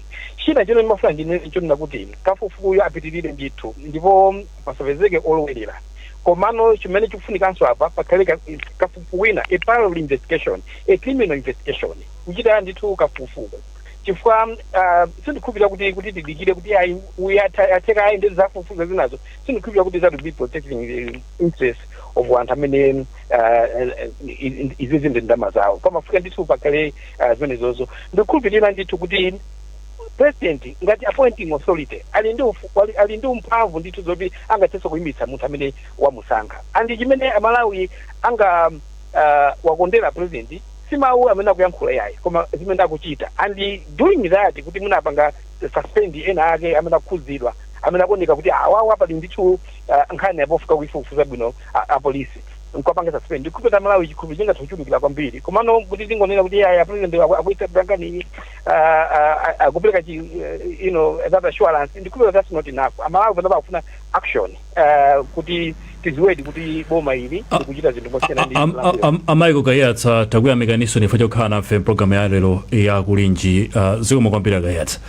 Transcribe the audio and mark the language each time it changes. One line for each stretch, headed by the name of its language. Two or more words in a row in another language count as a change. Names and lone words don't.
Nyanja: China chino ndimafuna ndinena kuti kafukufukuyo apitirire ndithu ndipo pasapezeke olowerera. Komano chimene chikufunikanso apa pakhale kafukufuku wina,
English: a parallel investigation, a criminal investigation,
Nyanja: kuchita ndithu kafukufuku. Chifukwa sindikhulupirira kuti tidikire kuti ateka ayende zafufuza zinazo, sindikhulupirira kuti
English: that will be protecting the interest of
Nyanja: anthu amene izizi ndi ndalama zawo. Pamafika ndithu pakhale zimenezozo ndikukhulupirira ndithu kuti president ngati
English: appointing authority
Nyanja: ali ndi umphamvu ndithu zoti angathenso kuyimitsa munthu amene wamusankha. Andi chimene Amalawi anga wakondera president simawu amene akuyankhula yayi koma zimene akuchita,
English: and doing that
Nyanja: kuti munapanga suspend ena ake amene akukhuzidwa amene akuoneka kuti awawa pali ndithu nkhani yapofika kuifufuza bwino apolisi nkapanga suspend. Ndikupeta Malawi chikhulupiriro chingatha kuchulukira kwambiri komano kuti tingonena kuti ya president akuita brankani akupereka
English: that assurance,
Nyanja: ndikupeta
English: that's not enough.
Nyanja: Amalawi pano pakufuna action kuti tiziwedi kuti boma ili kuchita zinthu mosiyana ndi Michael Kayatsa takuyamikaniso chifukwa chokhala nafe mpulogalamu ya lero ya Kulinji. Zikomo kwambiri Kayatsa.